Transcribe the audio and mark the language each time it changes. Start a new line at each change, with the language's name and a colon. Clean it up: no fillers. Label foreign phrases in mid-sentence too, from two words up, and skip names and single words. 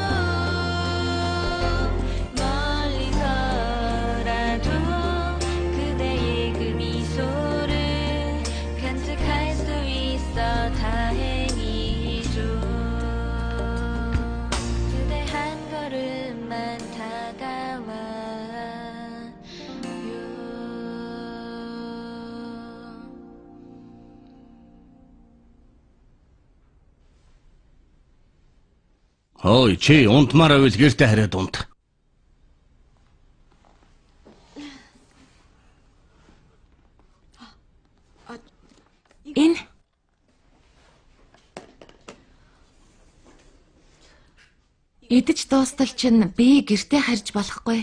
Korean: 멀리서라도 그대의 그 미소를 간직할 수 있어 다행이죠 그대 한 걸음만 다가와요
Mongolian: Ой, чи унтмаар байвал гэртээ хараад унт. Энэ идэж дуустал чинь би гэртээ харж болохгүй.